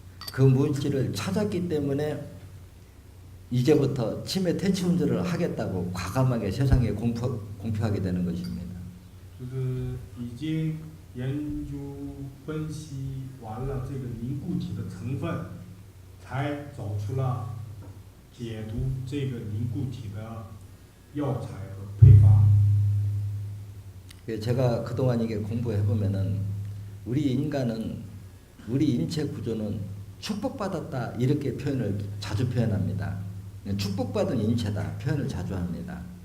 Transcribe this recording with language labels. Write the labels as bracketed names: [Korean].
[Korean] 그 물질을 찾았기 때문에 이제부터 치매 퇴치 운전을 하겠다고 과감하게 세상에 공표하게 되는 것입니다. [Chinese] 就是已经研究分析完了这个凝固体的成分，才找出了解毒这个凝固体的药材和配方。 [Korean] 제가 그동안 이게 공부해 보면은 우리 인간은 우리 인체 구조는 축복받았다 이렇게 표현을 자주 표현합니다. 축복받은 인체다 표현을 자주 합니다.